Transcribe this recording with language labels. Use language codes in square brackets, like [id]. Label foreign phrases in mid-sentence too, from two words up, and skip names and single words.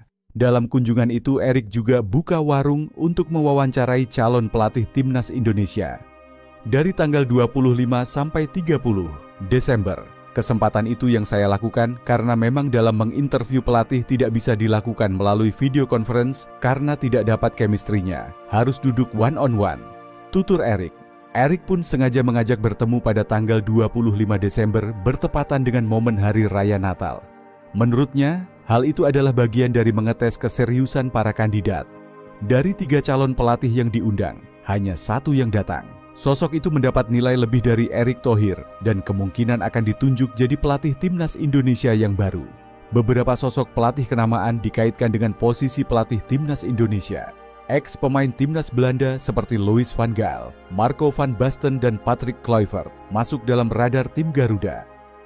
[id] Dalam kunjungan itu, Erick juga buka warung untuk mewawancarai calon pelatih timnas Indonesia. Dari tanggal 25 sampai 30 Desember, kesempatan itu yang saya lakukan karena memang dalam menginterview pelatih tidak bisa dilakukan melalui [en] video conference [id] karena tidak dapat chemistry-nya, harus duduk [en] one-on-one, [id] tutur Erick. Erick pun sengaja mengajak bertemu pada tanggal 25 Desember bertepatan dengan momen Hari Raya Natal. Menurutnya, hal itu adalah bagian dari mengetes keseriusan para kandidat. Dari 3 calon pelatih yang diundang, hanya 1 yang datang. Sosok itu mendapat nilai lebih dari Erick Thohir dan kemungkinan akan ditunjuk jadi pelatih timnas Indonesia yang baru. Beberapa sosok pelatih kenamaan dikaitkan dengan posisi pelatih timnas Indonesia. Ex-pemain timnas Belanda seperti Louis van Gaal, Marco van Basten dan Patrick Kluivert masuk dalam radar tim Garuda.